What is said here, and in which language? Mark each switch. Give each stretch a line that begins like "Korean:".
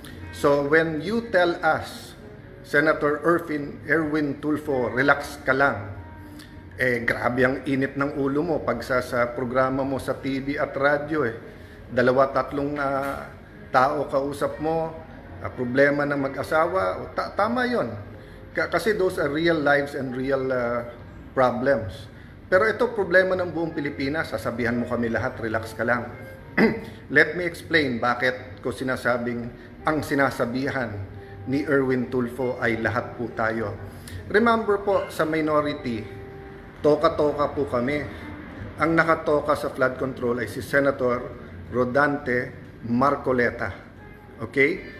Filipino: So when you tell us, Senator Erwin Tulfo, relax ka lang, grabe ang init ng ulo mo pag sa programa mo sa TV at radyo 2-3 tao kausap mo, problema ng mag-asawa, tama yon. Kasi
English: those are real lives and real problems.
Filipino: Pero ito problema ng buong Pilipinas, sasabihan mo kami lahat, relax ka lang.
English: Let me explain
Filipino: bakit ko sinasabing ang sinasabihan ni Erwin Tulfo ay lahat po tayo.
English: Remember
Filipino: po, sa minority, toka-toka po kami. Ang nakatoka sa flood control ay si Senator Rodante Marcoleta. Okay?